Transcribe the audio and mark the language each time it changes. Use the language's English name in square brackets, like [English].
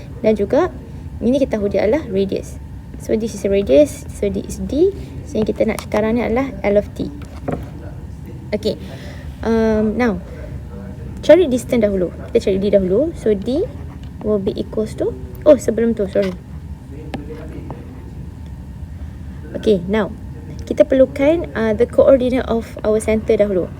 [Malay] Dan juga ini kita tahu dia adalah radius. [English] So this is a radius, so this is d. [Malay] So yang kita nak sekarang ni adalah L of t. Okay, now cari distance dahulu. Kita cari d dahulu. [English] So d will be equals to, oh [Malay] sebelum tu [English] sorry. Okay, now [Malay] kita perlukan [English] the coordinate of our center [Malay] dahulu.